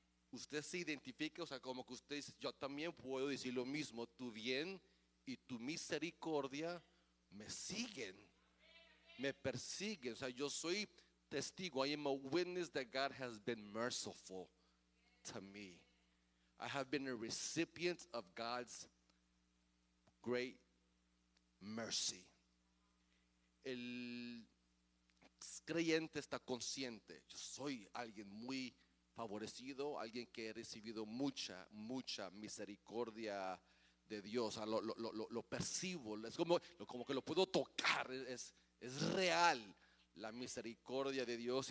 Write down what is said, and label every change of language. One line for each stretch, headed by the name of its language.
Spanish: Usted se identifica, o sea, como que usted dice: yo también puedo decir lo mismo, tu bien y tu misericordia me siguen, me persiguen. O sea, yo soy testigo,
English: I am a witness that God has been merciful to me. I have been a recipient of God's great mercy.
Spanish: El creyente está consciente: yo soy alguien muy favorecido, alguien que he recibido mucha misericordia de Dios. Lo percibo, es como que lo puedo tocar, es real la misericordia de Dios.